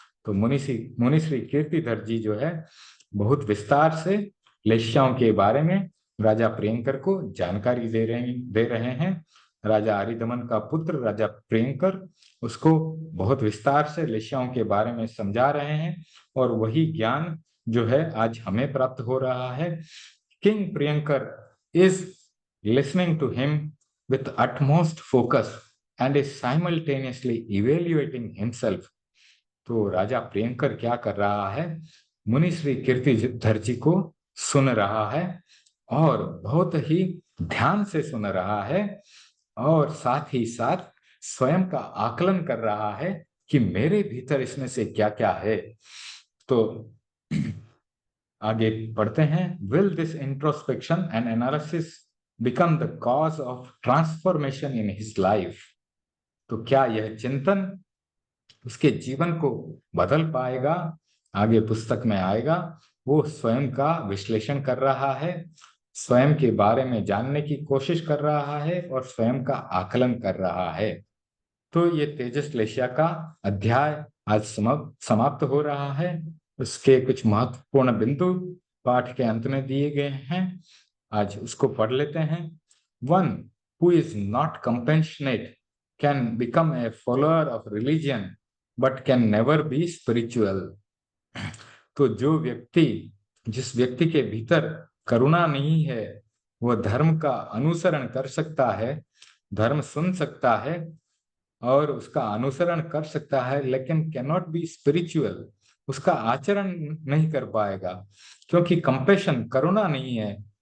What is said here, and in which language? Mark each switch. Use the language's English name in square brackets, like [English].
[Hindi] तो मुनिश्री कीर्तिधर जी जो है बहुत विस्तार से लेशियाओं के बारे में राजा प्रियंकर को जानकारी दे रहे हैं। राजा आरिदमन का पुत्र राजा प्रियंकर उसको बहुत विस्तार से लेशियाओं के बारे में समझा रहे हैं, और वही ज्ञान जो है आज हमें प्राप्त हो रहा है। [English] King Priyankar is listening to him with utmost focus and is simultaneously evaluating himself। [Hindi] तो राजा प्रियंकर क्या कर रहा है? मुनि श्री कीर्तिधर जी को सुन रहा है, और बहुत ही ध्यान से सुन रहा है, और साथ ही साथ स्वयं का आकलन कर रहा है कि मेरे भीतर इसमें से क्या क्या है। तो आगे पढ़ते हैं। [English] will this introspection and analysis become the cause of transformation in his life, [Hindi] तो क्या यह चिंतन उसके जीवन को बदल पाएगा? आगे पुस्तक में आएगा। वो स्वयं का विश्लेषण कर रहा है, स्वयं के बारे में जानने की कोशिश कर रहा है, और स्वयं का आकलन कर रहा है। तो ये तेजस लेशिया का अध्याय आज समाप्त हो रहा है। उसके कुछ महत्वपूर्ण बिंदु पाठ के अंत में दिए गए हैं, आज उसको पढ़ लेते हैं। 1. [English] Who is not compassionate can become a follower of religion but can never be spiritual। [Hindi] तो जिस व्यक्ति के भीतर करुणा नहीं है, वह धर्म का अनुसरण कर सकता है, धर्म सुन सकता है और उसका अनुसरण कर सकता है, लेकिन [English] cannot be spiritual, [Hindi] उसका आचरण नहीं कर पाएगा, क्योंकि कंपैशन करुणा नहीं है।